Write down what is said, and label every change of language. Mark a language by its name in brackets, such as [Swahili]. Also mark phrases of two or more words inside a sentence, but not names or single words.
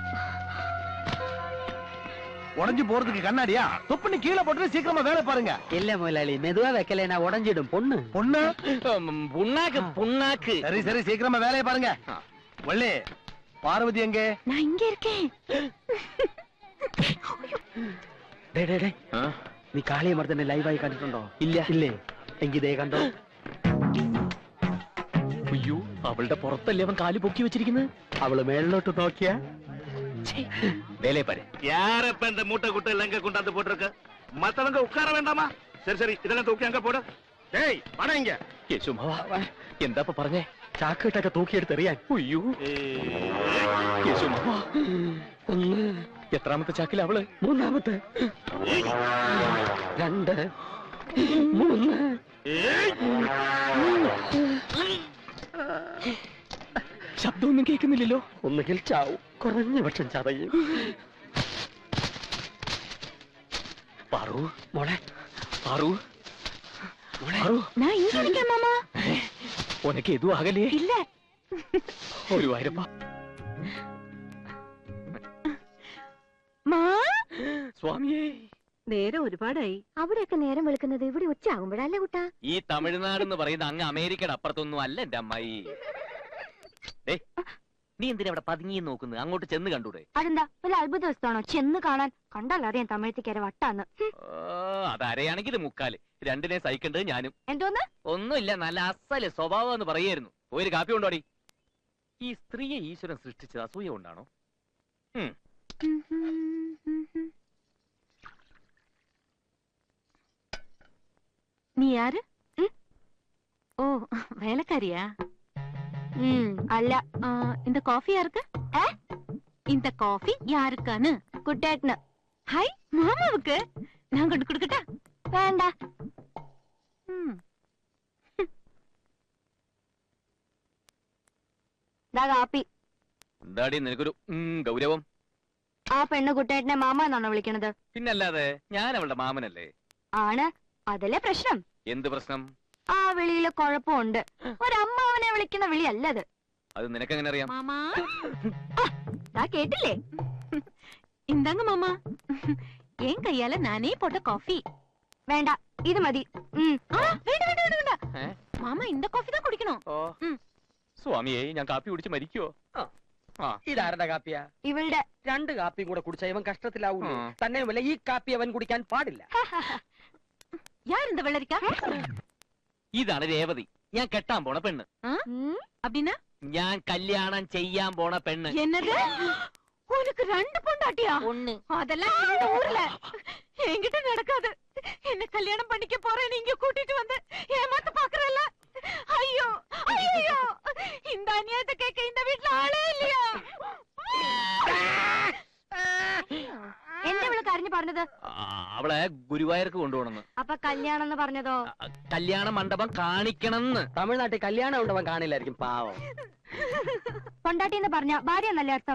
[Tamil] உடஞ்சு போறதுக்கு கண்ணாடியா? தொப்புன்னு கீழே போட்டு சீக்கிரமா வேலை பாருங்க. இல்ல முதலாளி, மெதுவா வைக்கலைன்னா உடஞ்சிடும். பொண்ணு பொண்ணு புண்ணாக்கு புண்ணாக்கு. சரி சரி, சீக்கிரமா வேலையை பாருங்க. வள்ளி, பார்வதி எங்க? நான் இங்க இருக்கேன். [Malayalam] നീ കാളിയ മർദ്ദനെ ലൈവായി കണ്ടിട്ടുണ്ടോ? ഇല്ല. ഇല്ലേ? എങ്കിതേ കണ്ടോ? അയ്യോ, അവളുടെ പുറത്തല്ലേ അവൻ കാല് പൊക്കി വെച്ചിരിക്കുന്നത്. അവള് മേളിലോട്ട് നോക്കിയാ [Tamil] வேலையை பாரு. யார இப்ப இந்த மூட்டை குட்டை எல்லாம் எங்க கொண்டாந்து போட்டுருக்க? மத்தவங்க உட்கார வேண்டாமா? சரி சரி, இதெல்லாம் தூக்கி அங்க போடு. டேய், வாடா இங்க. [Malayalam] കേശവമാവ, എന്താ പറഞ്ഞേ? ചാക്കിട്ടൊക്കെ തൂക്കിയെടുത്തെറിയാൻ. അയ്യോ കേശവമാവ, എത്രാമത്തെ ചാക്കിൽ അവള്? 3ാമത്തെ. 2 3. ശബ്ദമൊന്നും കേൾക്കുന്നില്ലല്ലോ. ഒന്നുകിൽ ചാവും, കുറഞ്ഞ പക്ഷം ചതയും. പാറു മോളെ, പാറു [Tamil] நான் இங்க இருக்கேன் மாமா. உனக்கு எதுவும் ஆகலையே? இல்ல. ஒரு வாயிரப்பா. [Malayalam] മാ, സ്വാമിയേ, നേരം ഒരുപാടായി. അവിടെയൊക്കെ നേരം വെളുക്കുന്നത് ഇവിടെ ഉച്ചയാകുമ്പോഴല്ലേ കുട്ടാ? ഈ തമിഴ്നാട് എന്ന് പറയുന്ന അങ്ങ് അമേരിക്കയുടെ അപ്പുറത്തൊന്നും അല്ല എന്റെ അമ്മായി. നീ എന്തിനാ അവിടെ പതുങ്ങി നോക്കുന്നത്? അങ്ങോട്ട് ചെന്ന് കണ്ടൂടെ? അതെന്താ വല്ല അത്ഭുത ദിവസമാണോ ചെന്ന് കാണാൻ? കണ്ടാലറിയാം തമിഴത്തേക്കാരെ വട്ടാന്ന്. അതരയാണെങ്കിൽ ഇത് മുക്കാല്. രണ്ടിനെ സഹിക്കേണ്ടത് ഞാനും. എന്തോന്ന്? ഒന്നുമില്ല, നല്ല അസല് സ്വഭാവം എന്ന് പറയായിരുന്നു. ഒരു കാപ്പി കൊണ്ടോടി. ഈ സ്ത്രീയെ ഈശ്വരൻ സൃഷ്ടിച്ചത് അസൂയ കൊണ്ടാണോ? [Tamil] நீ யாரு? ஓ, வேலைக்காரியா? [Malayalam] അല്ല. [Tamil] இந்த காஃபி யாருக்கு? இந்த காஃபி யாருக்கான்னு? [Malayalam] കുട്ടേട്ടന്. [Tamil] ஹாய், மாமாவுக்கு. நான் கொண்டு கொடுக்கட்டா? [Malayalam] വേണ്ട. ദാ കാപ്പി. എന്താടി നിനക്കൊരു ഗൗരവം? ആ പെണ്ണ് കുട്ടേട്ടനെ മാമ എന്നാണോ വിളിക്കണത്? പിന്നല്ലാതെ, ഞാൻ അവളുടെ മാമനല്ലേ? ആണ്. അതല്ലേ പ്രശ്നം. എന്ത് പ്രശ്നം? ആ വിളിയില് കുഴപ്പമുണ്ട്. ഒരമ്മാവനെ വിളിക്കുന്ന വിളിയല്ല അത്. അത് നിനക്കെങ്ങനെ അറിയാം? [Tamil] மாமா, [Malayalam] ദാ കേട്ടില്ലേ? [Tamil] இந்தாங்க மாமா. என் கையால நானே போட்ட காஃபி. [Malayalam] വേണ്ട, ഇത് മതി. [Tamil] வேண்டாம் வேண்டாம் வேண்டாம். மாமா இந்த காஃபி தான் குடிக்கணும். [Malayalam] സ്വാമിയെ, ഞാൻ കാപ്പി കുടിച്ച് മരിക്കുവോ? ഇതാരുടെ കാപ്പിയാ? ഇവളുടെ. 2 കാപ്പിയും കൂടെ കുടിച്ച ഇവൻ കഷ്ടത്തിലാവൂലേ? തന്നെയുമല്ല, ഈ കാപ്പി അവൻ കുടിക്കാൻ പാടില്ല. [Tamil] யார் இந்த வெள்ளரிக்கா? [Malayalam] ഇതാണ് രേവതി, ഞാൻ കെട്ടാൻ പോണ പെണ്ണ്. [Tamil] அப்படின்னா? [Malayalam] ഞാൻ കല്യാണം ചെയ്യാൻ പോണ പെണ്ണ്. [Tamil] என்னது? உனக்கு 2 பொண்டாட்டியா? [Malayalam] ഒന്ന്. [Tamil] அதெல்லாம் இந்த ஊர்ல என்கிட்ட நடக்காது. என்ன கல்யாணம் பண்ணிக்க போறேன் நீங்க கூட்டிட்டு வந்து ஏமாத்த பாக்குறல்ல? ஐயோ ஐயோ, இந்த அநியாயத்தை கேட்க இந்த வீட்ல ஆளே இல்லையா? [Malayalam] എന്നെ ഇവള് കരഞ്ഞു പറഞ്ഞത്? അവളെ ഗുരുവായൂർക്ക് കൊണ്ടുപോകണമെന്ന്. അപ്പൊ കല്യാണം എന്ന് പറഞ്ഞതോ? കല്യാണ മണ്ഡപം കാണിക്കണമെന്ന്. തമിഴ്നാട്ടിൽ കല്യാണം ഉണ്ടവൻ കാണില്ലായിരിക്കും, പാവം. പൊണ്ടാട്ടി എന്ന് പറഞ്ഞ ഭാര്യ എന്നല്ലേ അർത്ഥം?